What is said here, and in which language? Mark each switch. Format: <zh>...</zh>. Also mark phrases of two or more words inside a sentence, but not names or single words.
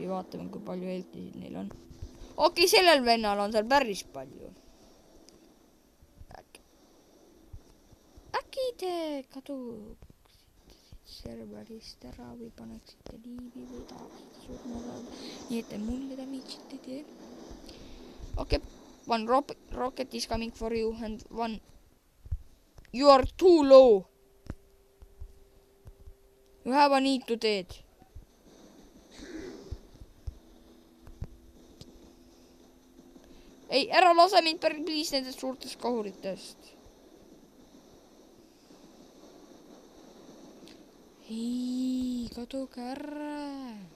<et>Vaatame, kui palju heltisid neil on. Okei, sellel vennal on seal päris palju. Äkki te kaduksite serverist ära või paneksite liivi või tahaksite surma. Nii et te mulle damage'it ei tee. Okei,</et> <en>one rocket is coming for you and one... You are too low. You have a need to dead.</en> <et>Ei, ära lase mind please nendest suurtest kahuritest. Ei, kaduge ära.</et>